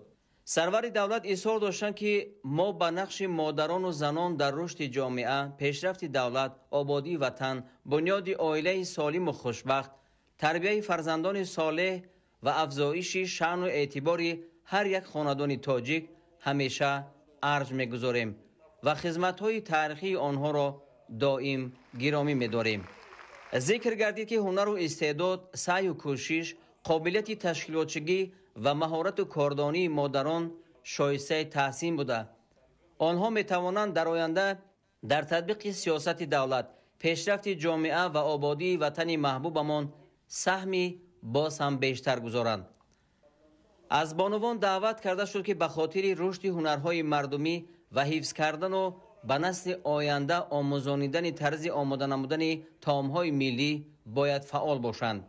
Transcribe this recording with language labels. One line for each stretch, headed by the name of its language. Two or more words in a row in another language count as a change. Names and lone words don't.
Tajik: сарвари давлат изҳор доштанд, ки мо ба нақши модарону занон дар рушди ҷомеа, пешрафти давлат, ободии ватан, бунёди оилаи солиму хушбахт, тарбияи фарзандони солеҳ ва афзоиши шаъну эътибори ҳар як хонадони тоҷик ҳамеша арҷ мегузорем ва хизматҳои таърихии онҳоро доим гиромӣ медорем. зикр гардид, ки ҳунару истеъдод, саъю кӯшиш, қобилияти ташкилотчигӣ ва маҳорату кордонии модарон шоистаи таҳсин буда. онҳо метавонанд дар оянда
Persian: در تطبیق سیاست دولت پیشرفت جامعه و آبادی وطن محبوبمان سهمی باز هم بیشتر گذارند. از بانوان دعوت کرده شد که به خاطر رشد هنرهای مردمی و حفظ کردن و به نسل آینده آموزانیدن طرز آماده نمودن طعام‌های ملی باید فعال باشند.